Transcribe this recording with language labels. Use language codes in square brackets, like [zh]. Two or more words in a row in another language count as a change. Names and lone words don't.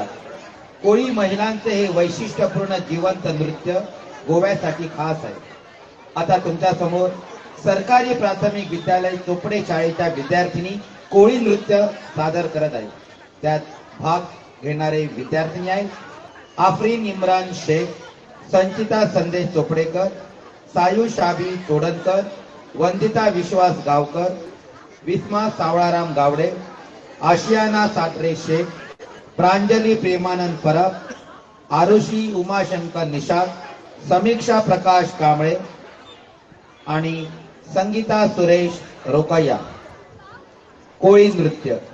[mr] कोळी महिलांचे हे वैशिष्ट्यपूर्ण जिवंत नृत्य गोव्यासाठी खास आहे. आता तुमच्या समोर सरकारी प्राथमिक विद्यालय चोपडे शाळेच्या विद्यार्थिनी कोळी नृत्य सादर करत आहेत. त्यात भाग घेणारे विद्यार्थिनी आहेत आफरीन इम्रान शेख, संचिता संदेश चोपडेकर, सायुष आबी तोडणकर, वंदिता विश्वास गावकर, विस्मा सावळाराम गावडे, आशियाना साटरे शेख, प्रांजली प्रेमानंद परब, आरुषी उमाशंकर निषाद, समीक्षा प्रकाश कांबळे आणि संगीता सुरेश रोकैया. कोळी नृत्य.